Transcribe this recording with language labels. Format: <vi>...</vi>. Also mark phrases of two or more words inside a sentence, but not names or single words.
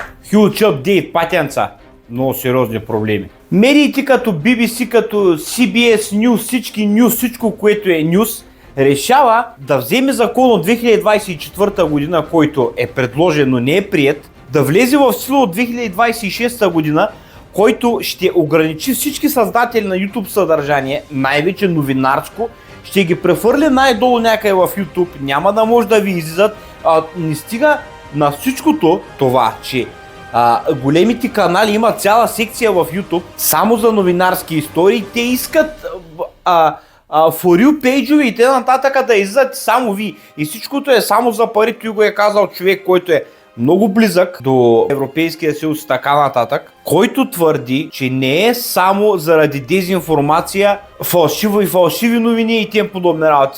<en>Huge update,</en> <bg>патенца. Много сериозни проблеми. Медиите като BBC, като CBS News, всички News, всичко, което е News, решава да вземе закон от 2024 година, който е предложен, но не е приет, да влезе в сила от 2026 година, който ще ограничи всички създатели на YouTube съдържание, най-вече новинарско, ще ги прехвърли най-долу някъде в YouTube, няма да може да ви излизат. Не стига на всичкото това, че големите канали имат цяла секция в YouTube само за новинарски истории, те искат</bg> <en>for you</en> <bg>пейджове и т.н. да излизат само ви. И всичкото е само за пари, той го е казал човек, който е много близък до Европейския съюз и така нататък, който твърди, че не е само заради дезинформация, фалшиви новини и тем подобни работи.</bg>